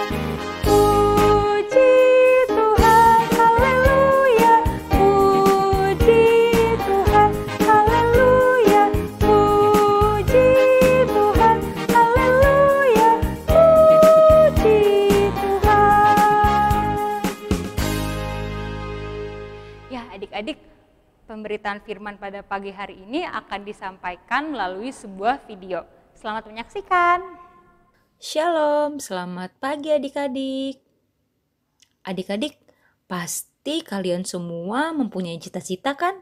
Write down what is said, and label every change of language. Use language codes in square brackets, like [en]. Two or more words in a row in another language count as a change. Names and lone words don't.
[id] Puji Tuhan, haleluya, puji Tuhan, haleluya, puji Tuhan, haleluya, puji Tuhan. Ya adik-adik, pemberitaan firman pada pagi hari ini akan disampaikan melalui sebuah video. Selamat menyaksikan. Shalom, selamat pagi adik-adik. Adik-adik, pasti kalian semua mempunyai cita-cita kan?